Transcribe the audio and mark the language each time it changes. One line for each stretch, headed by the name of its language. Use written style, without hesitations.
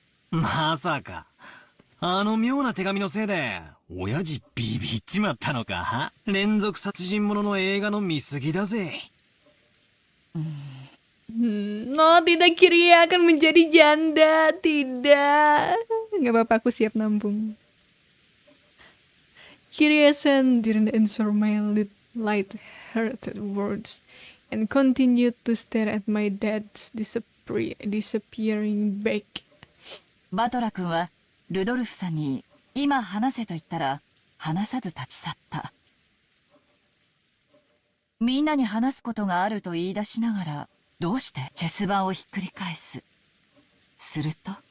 Japanese: まさかあの妙な手紙のせいで親父ビビっちまったのか？連続殺人者の映画の見過ぎだぜ。
Indonesian: No, tidak, Kiria akan menjadi janda. Tidak. Nggak apa-apa, aku siap nampung.
English: Kiria-san didn't answer my light-hearted words and continued to stare at my dad's disappearing back.
Japanese: バトラ君はルドルフさんに今話せと言ったら話さず立ち去った。みんなに話すことがあると言い出しながらどうしてチェス盤をひっくり返す。すると